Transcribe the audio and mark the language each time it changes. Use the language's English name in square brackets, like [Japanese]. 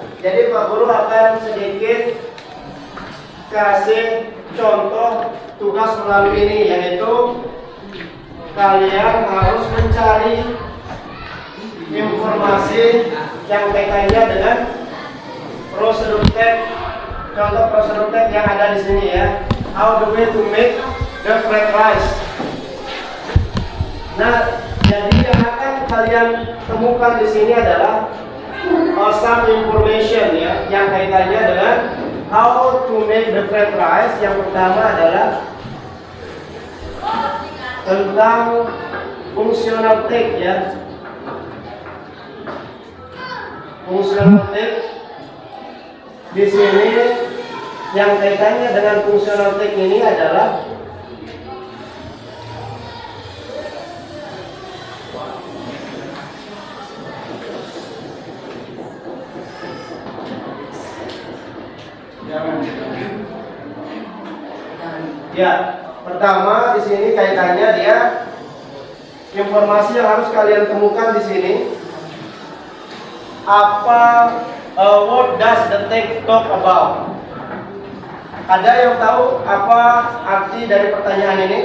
[Indonesian] Jadi Pak Guru akan sedikit kasih contoh tugas melalui ini, yaitu kalian harus mencari informasi yang kaitannya dengan prosedur tek, contoh prosedur tek yang ada di sini ya. [English] How the way to make the fried rice. [Indonesian] Nah, jadi yang akan kalian temukan di sini adalah [English] some information [Indonesian] ya, yang kaitannya dengan [English] how to make the fried rice. [Indonesian] Yang pertama adalah tentang fungsional tek ya. Fungsional tek di sini yang kaitannya dengan fungsional tek ini adalah ya, Pertama, di sini kaitannya dia informasi yang harus kalian temukan di sini. Apa [English] what does the text talk about? [Indonesian] Ada yang tahu apa arti dari pertanyaan ini?